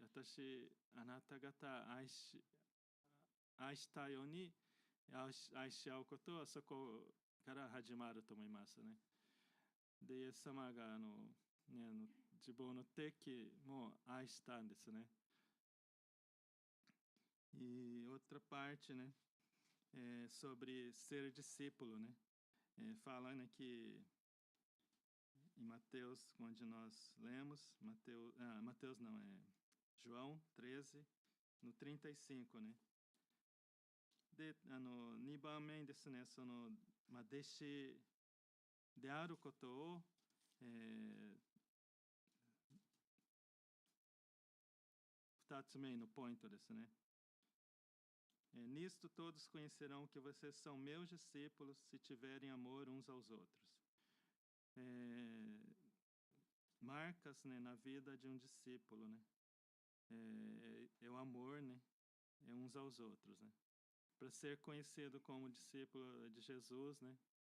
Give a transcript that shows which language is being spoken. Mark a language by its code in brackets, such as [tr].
[ja] 私、あなた方愛したように愛し合うことはそこから始まると思いますね。で、イエス様が自分の敵も愛したんですね。 [pt] E outra parte, né, sobre ser discípulo, né, falando aqui em Mateus, onde nós lemos, Mateus não, João 13, no 35, né. [ja] で、2番目にですね、弟子であることを、2つ目のポイントですね。 [pt] Nisto todos conhecerão que vocês são meus discípulos se tiverem amor uns aos outros. Marcas, né, na vida de discípulo, né? É o amor, né? É uns aos outros, né? Para ser conhecido como discípulo de Jesus, né?